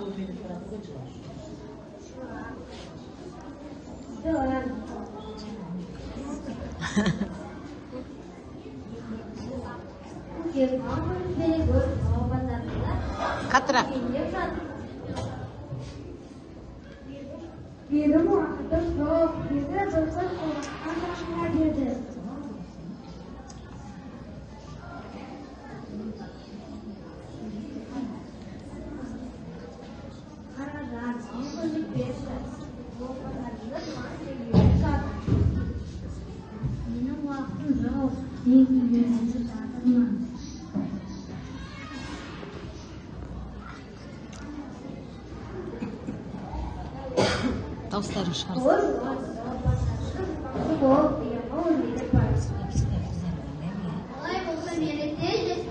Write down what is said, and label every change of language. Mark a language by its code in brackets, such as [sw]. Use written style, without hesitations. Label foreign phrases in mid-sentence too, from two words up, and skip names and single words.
[kk] Қатырақ. [kaa] Benim uaqtim yo'q, dedi bir qiz qo'rqqan dedi. Benim uaqtim yo'q, [kk] Дауыстарын шығарсын. Олай болса мені тез естір.